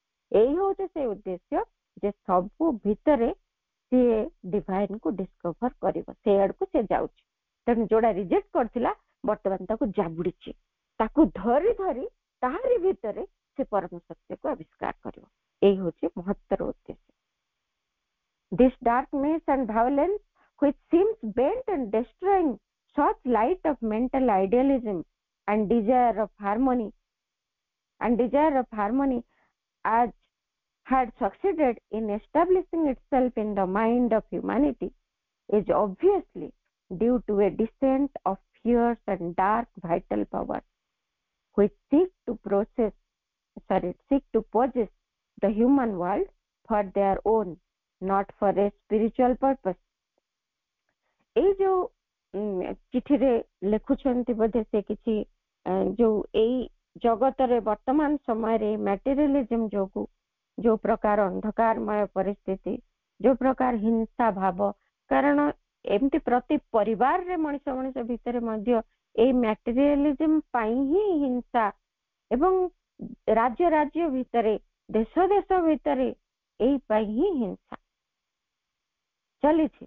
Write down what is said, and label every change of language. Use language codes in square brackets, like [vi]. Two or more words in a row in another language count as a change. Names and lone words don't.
[or] ଏଇ ହଉଛି ସେ ଉଦ୍ଦେଶ୍ୟ ଯେ ସବୁ ଭିତରେ ସିଏ ଡିଭାଇନ କୁ ଡିସ୍କଭର କରିବ, ସେ ଆଡକୁ ସେ ଯାଉଛି। ତେଣୁ ଯୋଉଟା ରିଜେକ୍ଟ କରିଥିଲା ବର୍ତ୍ତମାନ ତାକୁ ଜାବୁଡିଛି, ତାକୁ ଧରି ଧରି ତାହାରି ଭିତରେ ସେ ପରମ ସତ୍ୟକୁ ଆବିଷ୍କାର କରିବ। ଏଇ ହଉଛି ମହତ୍ଵର ଉଦ୍ଦେଶ୍ୟ। [en] This darkness and violence which seems bent and destroying such light of mental idealism and desire of harmony as had succeeded in establishing itself in the mind of humanity is obviously due to a descent of fierce and dark vital powers which seek to possess the human world for their own, not for a spiritual purpose. [or] ଏଇ ଯୋଉ ଚିଠିରେ ଲେଖୁଛନ୍ତି ବୋଧେ ସେ କିଛି ଯୋଉ ଏଇ ଜଗତରେ ବର୍ତ୍ତମାନ ସମୟରେ ମ୍ୟାଟେରିଆଲିଜିମ ଯୋଗୁ ଯୋଉ ପ୍ରକାର ଅନ୍ଧକାରମୟ ପରିସ୍ଥିତି, ଯୋଉ ପ୍ରକାର ହିଂସା ଭାବ, କାରଣ ଏମିତି ପ୍ରତି ପରିବାରରେ ମଣିଷ ଭିତରେ ମଧ୍ୟ ଏଇ ମ୍ୟାଟେରିଆଲିଜିମ ପାଇଁ ହିଁ ହିଂସା, ଏବଂ ରାଜ୍ୟ ଭିତରେ, ଦେଶ ଭିତରେ ଏଇ ପାଇଁ ହିଁ ହିଂସା ଚାଲିଛି।